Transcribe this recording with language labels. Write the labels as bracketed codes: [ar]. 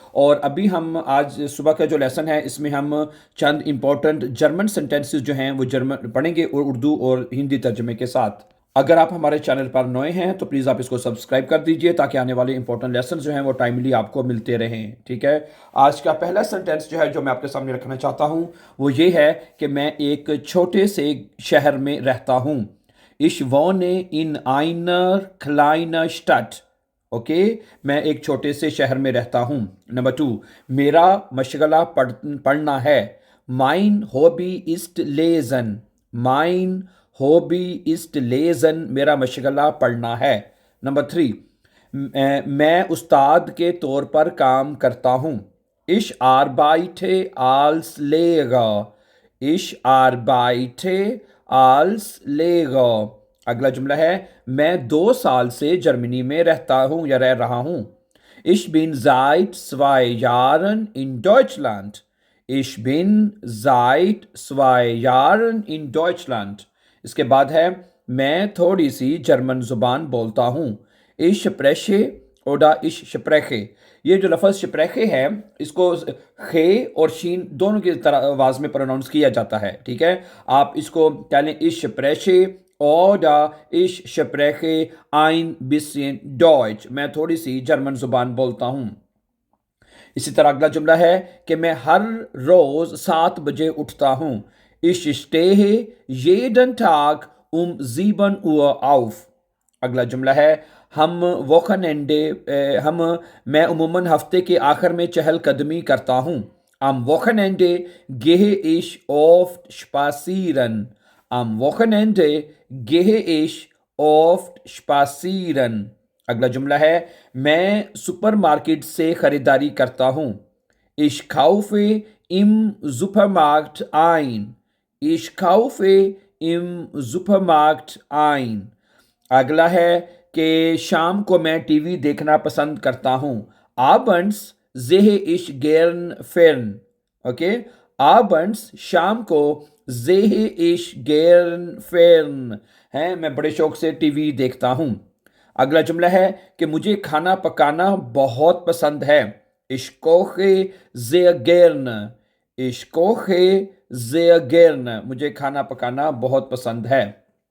[hi] और अभी हम आज सुबह का जो लेसन है इसमें हम चंद इंपॉर्टेंट जर्मन सेंटेंसेस जो हैं वो जर्मन पढ़ेंगे और उर्दू और हिंदी तर्जमे के साथ। अगर आप हमारे चैनल पर नए हैं तो प्लीज़ आप इसको सब्सक्राइब कर दीजिए ताकि आने वाले इंपॉर्टेंट लेसन जो हैं वो टाइमली आपको मिलते रहें। ठीक है। आज का पहला सेंटेंस जो है जो मैं आपके सामने रखना चाहता हूँ वो ये है कि मैं एक छोटे से शहर में रहता हूँ। [de] Ich wohne in einer kleinen Stadt। [hi] Okay मैं एक छोटे से शहर में रहता हूँ। नंबर 2, मेरा मशगला पढ़ना है। [de] माइन हॉबी इस्ट लेजन। माइन हॉबी इस्ट लेजन, [hi] मेरा मशगला पढ़ना है। नंबर 3, मैं उस्ताद के तौर पर काम करता हूँ। [de] Ich arbeite als Lehrer। Ich arbeite als Lehrer। [hi] अगला जुमला है, मैं 2 साल से जर्मनी में रहता हूँ या रह रहा हूँ। [de] Ich bin seit 2 Jahren in Deutschland। Ich bin seit 2 Jahren in Deutschland। [hi] इसके बाद है, मैं थोड़ी सी जर्मन जुबान बोलता हूँ। [de] Ich spreche oder ich spreche। [hi] ये जो लफ्ज़ स्प्रेखे है इसको खे और शीन दोनों की तरह आवाज़ में प्रोनाउंस किया जाता है। ठीक है। आप इसको कह लें [de] ich spreche oder ich spreche ein bisschen Deutsch। [hi] मैं थोड़ी सी जर्मन जुबान बोलता हूँ। इसी तरह अगला जुमला है कि मैं हर रोज 7 बजे उठता हूँ। [de] Ich stehe jeden Tag um 7 Uhr auf। [hi] अगला जुमला है, हम वोखनएंडे हम मैं उमूमन हफ्ते के आखिर में चहलकदमी करता हूँ। [de] Am Wochenende gehe ich oft spazieren। Am Wochenende gehe ich oft spazieren। [hi] अगला जुमला है, मैं सुपरमार्केट से खरीदारी करता हूँ। [de] Ich kaufe im Supermarkt ein। Ich kaufe im Supermarkt ein। [hi] अगला है कि शाम को मैं टीवी देखना पसंद करता हूँ। [de] Abends sehe ich gern Fern। [hi] Okay. [de] Abends [hi] शाम को [de] sehe ich gern Fern [hi] है, मैं बड़े शौक से टीवी देखता हूँ। अगला जुमला है कि मुझे खाना पकाना बहुत पसंद है। [de] Ich koche sehr gern। Ich koche sehr gern, [hi] मुझे खाना पकाना बहुत पसंद है।